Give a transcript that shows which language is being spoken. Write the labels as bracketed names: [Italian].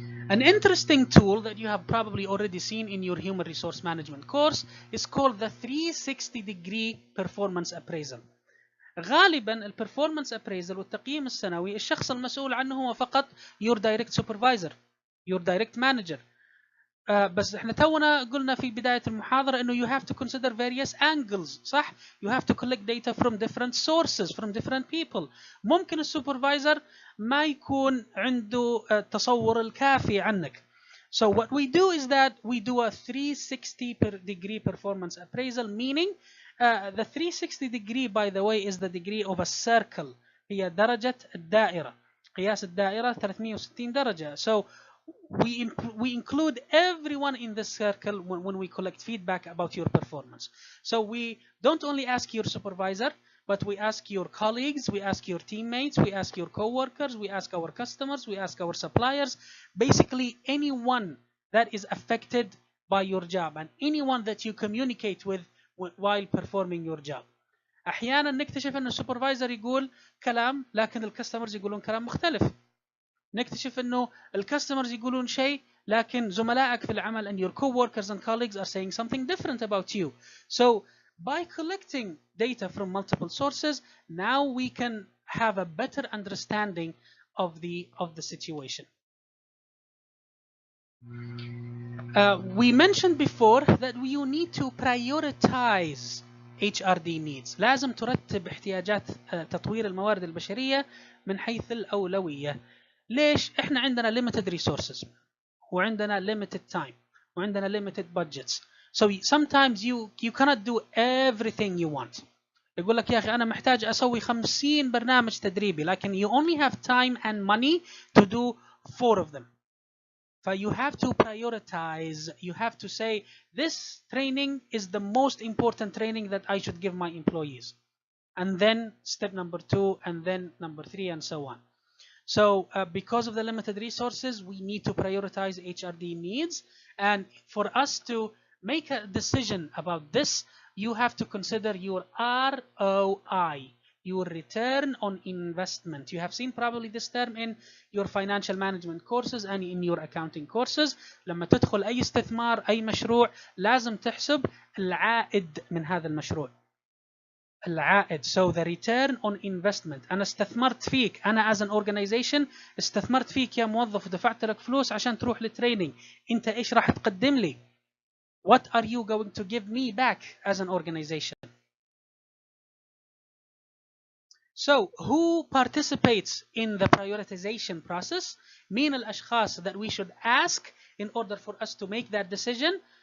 [English] An interesting tool that you have probably already seen in your human resource management course is called the 360-degree performance appraisal. [Arabic] غالبا البرفورمانس appraisal والتقييم السنوي الشخص المسؤول عنه هو فقط [English] your direct supervisor, your direct manager. [Arabic] بس احنا تونا قلنا في بداية المحاضرة انه [English] you have to consider various angles, [Arabic] صح؟ [English] You have to collect data from different sources, from different people. [Arabic] ممكن السوبرفايزر ما يكون عنده التصور الكافي عنك. [English] So what we do is that we do a 360-degree performance appraisal, meaning the 360 degree by the way is the degree of a circle. [Arabic] هي درجة الدائرة. قياس الدائرة 360 درجة. [English] So we include everyone in this circle when we collect feedback about your performance. So we don't only ask your supervisor, but we ask your colleagues, we ask your teammates, we ask your co-workers, we ask our customers, we ask our suppliers, basically anyone that is affected by your job and anyone that you communicate with while performing your job. [Arabic] أحيانا نكتشف أن السوبرفايزر يقول كلام لكن الكاستمرز يقولون كلام مختلف. نكتشف انه الكاستمرز يقولون شيء لكن زملائك في العمل [English] and your co-workers and colleagues are saying something different about you. So by collecting data from multiple sources, now we can have a better understanding of the situation. We mentioned before that you need to prioritize HRD needs. [Arabic] لازم ترتب احتياجات تطوير الموارد البشرية من حيث الأولوية. ليش؟ احنا عندنا [English] limited resources وعندنا limited time وعندنا limited budgets. So sometimes you cannot do everything you want. [Arabic] يقول لك يا أخي أنا محتاج أسوي 50 برنامج تدريبي لكن [English] you only have time and money to do 4 of them. You have to prioritize. You have to say this training is the most important training that I should give my employees. And then step number 2 and then number 3 and so on. So because of the limited resources, we need to prioritize HRD needs. And for us to make a decision about this, you have to consider your ROI, your return on investment. You have seen probably this term in your financial management courses and in your accounting courses. [Arabic] لما تدخل أي استثمار أي مشروع لازم تحسب العائد من هذا المشروع. [English] العائد. So the return on investment. [Arabic] أنا استثمرت فيك، أنا [English] as an organization [Arabic] استثمرت فيك يا موظف ودفعت لك فلوس عشان تروح للتريننج. أنت إيش راح تقدم لي؟ [English] What are you going to give me back as an organization? So who participates in the prioritization process? [Arabic] مين الأشخاص [English] that we should ask in order for us to make that decision?